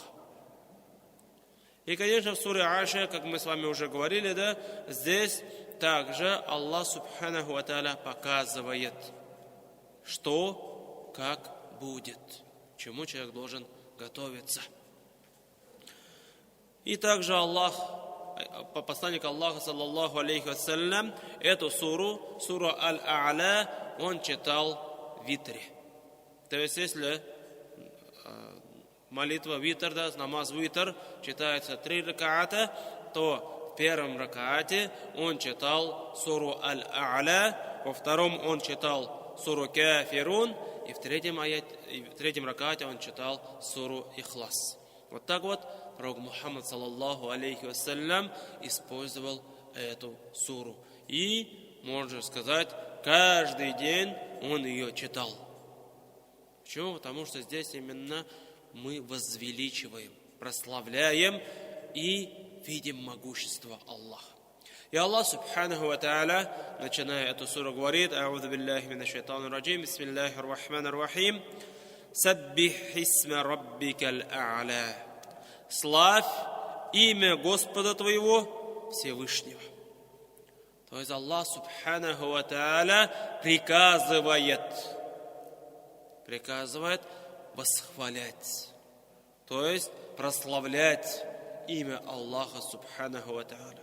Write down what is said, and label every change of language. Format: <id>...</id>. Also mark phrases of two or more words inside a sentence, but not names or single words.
<ru>И, конечно, в суре Аша, как мы с вами уже говорили, здесь также Аллах</ru> <ar>سبحانه وتعالى</ar> <ru>показывает, что, как будет, чему человек должен готовиться. И также посланник Аллаха,</ru> <ar>صلى الله عليه وسلم,</ar> <ru>эту суру Аль-А'ля, он читал в витре. То есть, если молитва витр, намаз витр, читается 3 ракаата, то в первом ракаате он читал суру Аль-А'ля, во втором он читал суру Кафирун, и в третьем ракаате он читал суру Ихлас. Вот так вот пророк Мухаммад,</ru> <ar>صلى الله عليه وسلم,</ar> <ru>использовал эту суру. И, можно сказать, каждый день он ее читал. Почему? Потому что здесь именно мы возвеличиваем, прославляем и видим могущество Аллаха. И Аллах</ru> <ar>سبحانه وتعالى,</ar> <ru>начиная эту суру, говорит:</ru> <ar>«أعوذ بالله من الشيطان الرجيم، بسم الله الرحمن الرحيم، سبح اسم ربك الأعلى».</ar> <ru>Славь имя Господа твоего Всевышнего. То есть Аллах</ru> <ar>سبحانه وتعالى</ar> <ru>приказывает восхвалять, то есть прославлять имя Аллаха</ru> <ar>سبحانه وتعالى.</ar>